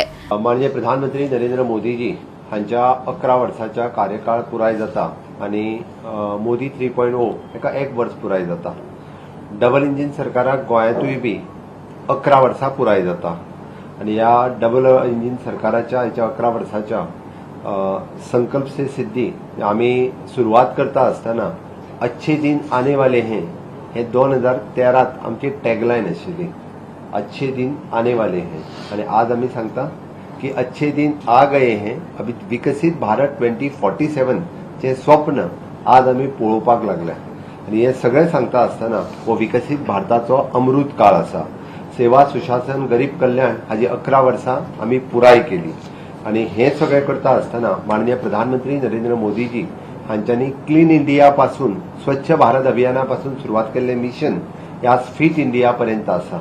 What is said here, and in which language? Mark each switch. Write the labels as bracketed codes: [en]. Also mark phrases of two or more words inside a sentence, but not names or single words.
[kok] माननीय प्रधानमंत्री नरेंद्र मोदीजी हांच्या 11 वर्साच्या कार्यकाळ पुराय जाता आणि मोदी 3.0 हेका 1 वर्स पुराय जाता. [en] double engine [kok] सरकाराक गोंयांतूय बी 11 वर्सां पुराय जाता आणि या [en] double engine [kok] सरकाराच्या हेच्या 11 वर्साच्या [hi] संकल्प से सिद्धी [kok] आम्ही सुरुवात करता आसतना [hi] अच्छे दिन आने वाले हैं [kok] हे 2013 आमची टॅगलायन आशिल्ली. [hi] अच्छे दिन आने वाले हैं [kok] आणि आज आम्ही सांगता की [hi] अच्छे दिन आ गए हैं. [kok] अभी विकसित भारत 2047 चे स्वप्न आज आम्ही पळोवपाक लागल्या आणि हे सगळे सांगता आसतना हो विकसित भारताचो अमृत काळ आसा. सेवा, सुशासन, गरीब कल्याण हाजी 11 वर्सां आम्ही पुराय केली आणि हे सगळे करता आसतना माननीय प्रधानमंत्री नरेंद्र मोदीजी हांच्यांनी क्लीन इंडिया पासून स्वच्छ भारत अभियानापासून सुरुवात केल्लें मिशन हे आज फिट इंडिया पर्यंत आसा.